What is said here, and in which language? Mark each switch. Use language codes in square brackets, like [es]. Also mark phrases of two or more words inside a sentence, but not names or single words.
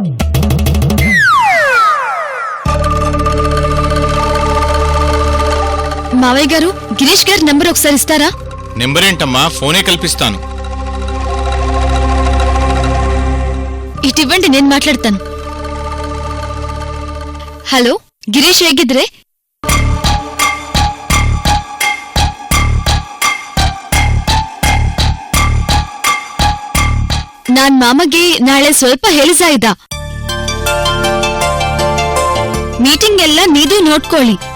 [te] మావయ్య గారు, గిరీష్ గారి నంబర్ ఒకసారి ఇస్తారా? నెంబర్ ఏంటమ్మా, ఫోనే కల్పిస్తాను. ఇటివ్వండి, నేను మాట్లాడతాను. హలో, [kn] ಗಿರೀಶ್ ಹೇಗಿದ್ರೆ? ನಾನ್ ಮಾಮಗೆ ನಾಳೆ ಸ್ವಲ್ಪ ಹೇಳಿಸಾಯ್ದ. ಮೀಟಿಂಗ್ ಎಲ್ಲ ನೀದು ನೋಡ್ಕೊಳ್ಳಿ.